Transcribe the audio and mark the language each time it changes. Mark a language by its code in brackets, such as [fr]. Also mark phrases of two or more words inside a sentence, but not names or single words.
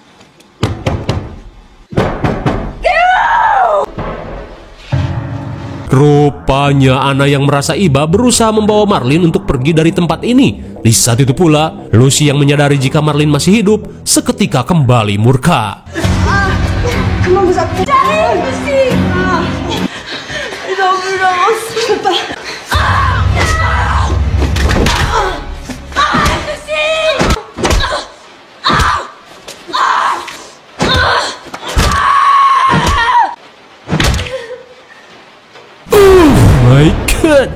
[id] Rupanya Anna yang merasa iba berusaha membawa Marlene untuk pergi dari tempat ini. Di saat itu pula, Lucy yang menyadari jika Marlene masih hidup, seketika kembali murka. [fr] Comment vous appelez? J'arrive, Lucy! Une ambulance! Je peux pas... [en] My God!